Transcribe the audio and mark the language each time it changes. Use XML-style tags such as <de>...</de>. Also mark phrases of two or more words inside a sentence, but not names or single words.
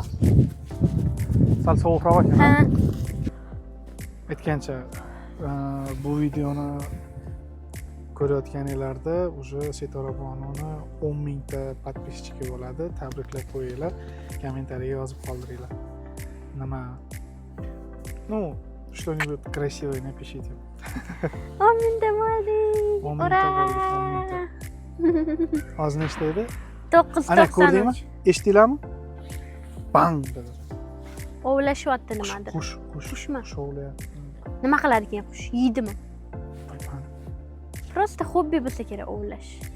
<uz>Sal sovuqroq ekan. Ha. Aytgancha bu videoni ko'rayotganinglarda уже Sitora Bonuni 10 mingta подписчики bo'ladi. Tabriklab qo'yinglar. Kommentariyaga yozib qoldiringlar. Nima?</uz> <ru>Ну, что-нибудь красивое напишите.</ru> <uz>10 mingta bo'ldi. 10 mingta bo'ldi, 10 mingta. Hozir nechta edi? 993. Ana ko'rdingmi? Eshitdinglarmi? Bang dedi. Ovlashyapti nimadir. Qushmi? Shovlayapti. Nima qiladi ekan qush? Yeydimi? Просто hobbi bo'lsa kerak ovlash.</uz>